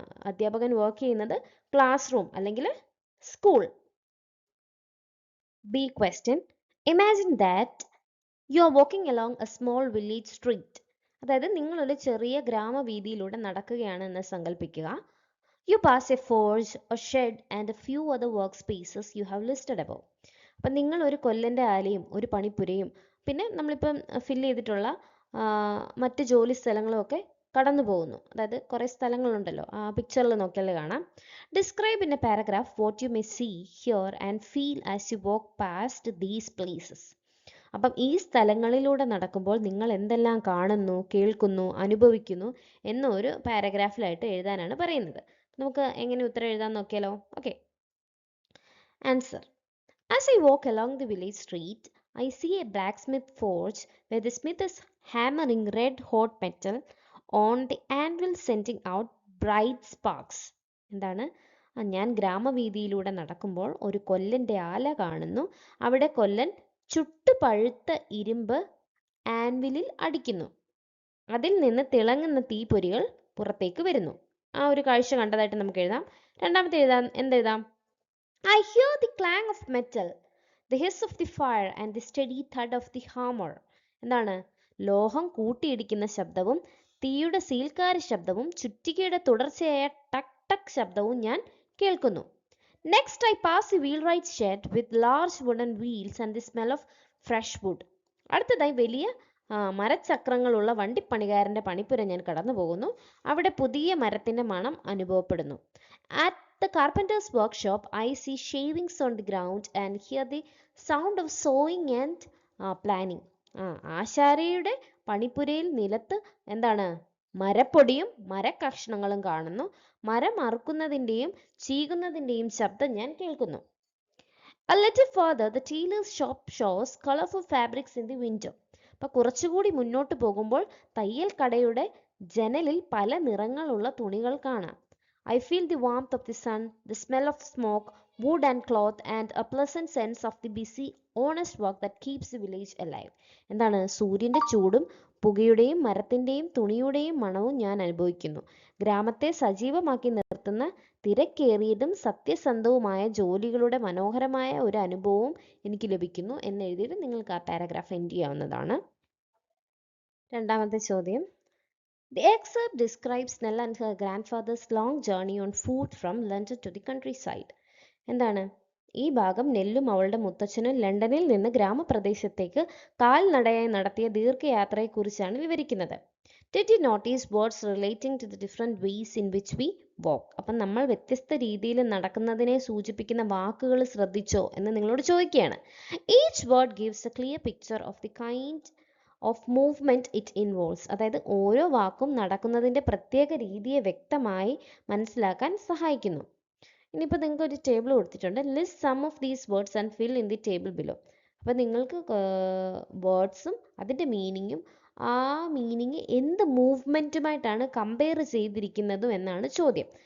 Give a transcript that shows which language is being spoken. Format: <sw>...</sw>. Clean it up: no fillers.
<ml>അധ്യാപകൻ വർക്ക് ചെയ്യുന്നത് class room അല്ലെങ്കിൽ school.</ml> <en>B question. Imagine that you are walking along a small village street.</en> <ml>അതായത് നിങ്ങളൊരു ചെറിയ ഗ്രാമവീതിയിലൂടെ നടക്കുകയാണ് എന്ന് സങ്കല്പിക്കുക.</ml> <en>You pass a forge, a shed and a few other workspaces you have listed above.</en> <ml>അപ്പം നിങ്ങൾ ഒരു കൊല്ലൻ്റെ ആലയും ഒരു പണിപ്പുരയും പിന്നെ നമ്മളിപ്പം ഫില്ല് ചെയ്തിട്ടുള്ള മറ്റ് ജോലി സ്ഥലങ്ങളും ഒക്കെ കടന്നു പോകുന്നു. അതായത് കുറേ സ്ഥലങ്ങളുണ്ടല്ലോ, ആ പിക്ചറിൽ നോക്കിയാൽ കാണാം.</ml> <en>Describe in a paragraph what you may see here and feel as you walk past these places.</en> <ml>അപ്പം ഈ സ്ഥലങ്ങളിലൂടെ നടക്കുമ്പോൾ നിങ്ങൾ എന്തെല്ലാം കാണുന്നു, കേൾക്കുന്നു, അനുഭവിക്കുന്നു എന്നൊരു പാരഗ്രാഫിലായിട്ട് എഴുതാനാണ് പറയുന്നത്. നമുക്ക് എങ്ങനെ ഉത്തരം എഴുതാൻ നോക്കിയാലോ?</ml> <en>Okay. Answer. As I walk along the village street, I see a blacksmith forge where the smith is hammering red hot metal on the anvil, sending out bright sparks.</en> <ml>എന്താണ്? ഞാൻ ഗ്രാമവീതിയിലൂടെ നടക്കുമ്പോൾ ഒരു കൊല്ലൻ്റെ ആല കാണുന്നു. അവിടെ കൊല്ലൻ ചുട്ടു പഴുത്ത ഇരുമ്പ് ആൻവിലിൽ അടിക്കുന്നു. അതിൽ നിന്ന് തിളങ്ങുന്ന തീപ്പൊരികൾ പുറത്തേക്ക് വരുന്നു. ആ ഒരു കാഴ്ച കണ്ടതായിട്ട് നമുക്ക് എഴുതാം. രണ്ടാമത്തെ എന്തെഴുതാം?</ml> <en>I hear the clang of metal, the hiss of the fire and the steady thud of the hammer.</en> <ml>എന്താണ്? ലോഹം കൂട്ടിയിടിക്കുന്ന ശബ്ദവും തീയുടെ സീൽക്കാര ശബ്ദവും ചുറ്റികയുടെ തുടർച്ചയായ ടക് ടക് ശബ്ദവും ഞാൻ കേൾക്കുന്നു.</ml> <en>Next I pass the wheelwright's shed with large wooden wheels and the smell of fresh wood.</en> <ml>അടുത്തതായി വലിയ മരച്ചക്രങ്ങളുള്ള വണ്ടിപ്പണിക്കാരന്റെ പണിപ്പുര ഞാൻ കടന്നു പോകുന്നു. അവിടെ പുതിയ മരത്തിന്റെ മണം അനുഭവപ്പെടുന്നു.</ml> <en>At the carpenter's workshop, I see shavings on the ground and hear the sound of sawing and planning.</en> <ml>ആശാരിയുടെ പണിപ്പുരയിൽ നിലത്ത് എന്താണ്? മരപ്പൊടിയും മരക്കഷ്ണങ്ങളും കാണുന്നു. മരം അറുക്കുന്നതിൻ്റെയും ചീകുന്നതിൻ്റെയും ശബ്ദം ഞാൻ കേൾക്കുന്നു.</ml> <en>A little further, the tailor's shop shows colorful fabrics in the window.</en> <ml>അപ്പം കുറച്ചുകൂടി മുന്നോട്ട് പോകുമ്പോൾ തയ്യൽ കടയുടെ ജനലിൽ പല നിറങ്ങളുള്ള തുണികൾ കാണാം.</ml> <en>I feel the warmth of the sun, the smell of smoke, wood and cloth, and a pleasant sense of the busy, honest work that keeps the village alive.</en> <ml>എന്താണ്? സൂര്യൻ്റെ ചൂടും പുകയുടെയും മരത്തിൻ്റെയും തുണിയുടെയും മണവും ഞാൻ അനുഭവിക്കുന്നു. ഗ്രാമത്തെ സജീവമാക്കി നിർത്തുന്ന തിരക്കേറിയതും സത്യസന്ധവുമായ ജോലികളുടെ മനോഹരമായ ഒരു അനുഭവവും എനിക്ക് ലഭിക്കുന്നു എന്നെഴുതിയിട്ട് നിങ്ങൾക്ക് ആ പാരഗ്രാഫ് എൻഡ് ചെയ്യാവുന്നതാണ്. രണ്ടാമത്തെ ചോദ്യം.</ml> <en>The excerpt describes Nell and her grandfather's long journey on foot from London to the countryside.</en> <ml>എന്താണ് ഈ ഭാഗം നെല്ലും അവളുടെ മുത്തച്ഛനും ലണ്ടനിൽ നിന്ന് ഗ്രാമപ്രദേശത്തേക്ക് കാൽനടയായി നടത്തിയ ദീർഘയാത്രയെക്കുറിച്ചാണ് വിവരിക്കുന്നത്.</ml> <en>Did you notice words relating to the different ways in which we walk?</en> <ml>അപ്പം നമ്മൾ വ്യത്യസ്ത രീതിയിൽ നടക്കുന്നതിനെ സൂചിപ്പിക്കുന്ന വാക്കുകൾ ശ്രദ്ധിച്ചോ എന്ന് നിങ്ങളോട് ചോദിക്കുകയാണ്.</ml> <en>Each word gives a clear picture of the kind of movement it involves.</en> <ml>അതായത് ഓരോ വാക്കും നടക്കുന്നതിൻ്റെ പ്രത്യേക രീതിയെ വ്യക്തമായി മനസ്സിലാക്കാൻ സഹായിക്കുന്നു. ഇനിയിപ്പോൾ നിങ്ങൾക്ക് ഒരു ടേബിൾ കൊടുത്തിട്ടുണ്ട്.</ml> <en>List some of these words and fill in the table below.</en> <ml>അപ്പോൾ നിങ്ങൾക്ക് വേർഡ്സും അതിൻ്റെ മീനിങ്ങും ആ മീനിങ് എന്ത് മൂവ്മെൻറ്റുമായിട്ടാണ് കമ്പയർ ചെയ്തിരിക്കുന്നതും എന്നാണ് ചോദ്യം.</ml>